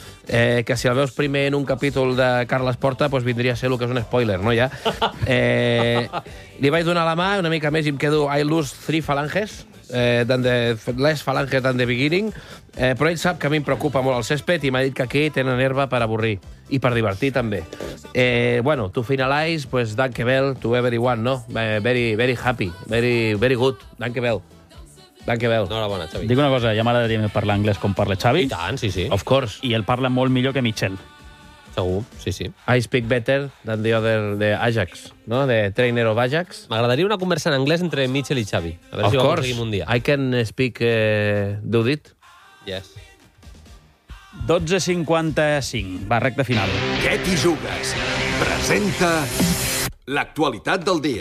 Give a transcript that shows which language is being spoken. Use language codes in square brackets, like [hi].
[ca] Que si el veus primer en un capítol de Carles Porta, pues vindria a ser el que és un spoiler, no, ja? Li vaig donar la mà una mica més i em quedo [en] I lose 3 phalanges, less phalanges than the beginning, [ca] però ell sap que a mi em preocupa molt el césped i m'ha dit que aquí tenen herba per avorrir i per divertir, també. [en] Bueno, to finalize, pues, danke bell to everyone, no? Very, very happy, very, very good, danke bell. Danke bell. [ca] Enhorabona, Xavi. Dic una cosa, ja m'agradaria parlar anglès com parla Xavi. I tant, sí, sí. [en] Of course. [ca] I el parla molt millor que Michel. Segur, sí, sí. [en] I speak better than the other de Ajax, no? The trainer of Ajax. [ca] M'agradaria una conversa en anglès entre Michel i Xavi. A veure [en] of [ca] si [en] course. [ca] Ho aconseguim un dia. [en] I can speak, do it. Yes. [ca] 12:55, va, recta final. Què t'hi jugues? Presenta l'actualitat del dia.